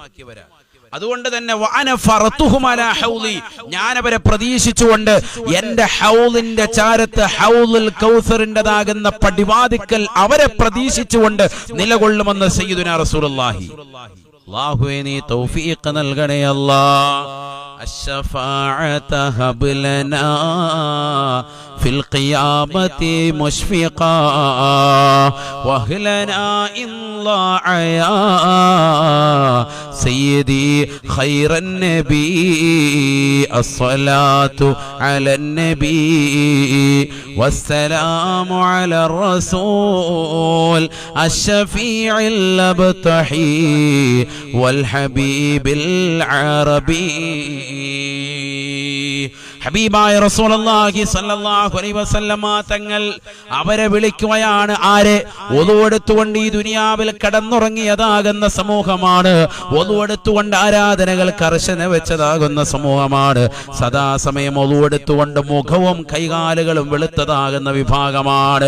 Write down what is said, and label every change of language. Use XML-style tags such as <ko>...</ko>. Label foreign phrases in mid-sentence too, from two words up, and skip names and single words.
<ml>അതുകൊണ്ട് തന്നെ</ml> <ar>وأنا فرطهم على الحوض,</ar> <ml>ഞാൻ അവരെ പ്രതീക്ഷിച്ചുകൊണ്ട് എന്റെ ഹൗലിന്റെ ചാരത്ത് ഹൗലുൽ കൗസറിന്റേതാകുന്ന പടിവാതിക്കൽ അവരെ പ്രതീക്ഷിച്ചുകൊണ്ട് നിലകൊള്ളുമെന്ന്</ml> <ar>سيدنا رسول الله.</ar> <ml>അല്ലാഹുവേ നീ തൗഫീഖ് നൽകണേ അല്ലാഹ്.</ml> <ar>الشفاعة هب لنا في القيامة مشفقا واهلنا إن ضاع يا سيدي خير النبي. الصلاة على النبي والسلام على الرسول الشفيع الأبتحي والحبيب العربي.</ar> <ml>ഹബീബായ റസൂലുള്ളാഹി</ml> <ar>صلى الله عليه وسلم</ar> <ml>തങ്ങൾ അവരെ വിളിക്കുകയാണ്. ആരെ? വുളൂ എടുത്തുകൊണ്ട് ഈ ദുനിയാവിൽ കടന്നുറങ്ങിയതാകുന്ന സമൂഹമാണ്, വുളൂ എടുത്തുകൊണ്ട് ആരാധനകൾ കർശന വെച്ചതാകുന്ന സമൂഹമാണ്, സദാസമയം വുളൂ എടുത്തുകൊണ്ട് മുഖവും കൈകാലുകളും വെളുത്തതാകുന്ന വിഭാഗമാണ്.</ml>